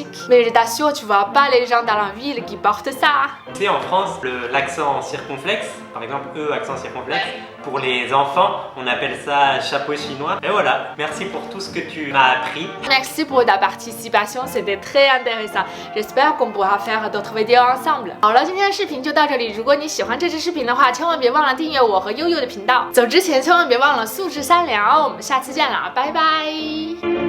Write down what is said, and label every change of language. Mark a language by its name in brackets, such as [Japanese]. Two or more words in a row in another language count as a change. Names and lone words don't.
[French] Mais je t'assure, tu vois pas les gens dans la ville qui portent ça. Tu sais, en France, l'accent circonflexe, par exemple, accent circonflexe, pour les enfants, on appelle ça chapeau chinois. Et voilà, merci pour tout ce que tu m'as appris. Merci pour ta participation, c'était très intéressant. J'espère qu'on pourra faire d'autres vidéos ensemble. [Chinese] 好了，今天的视频就到这里。如果你喜欢这支视频的话，千万别忘了订阅我和悠悠的频道。走之前千万别忘了素质3聊。我们下次见了，拜拜。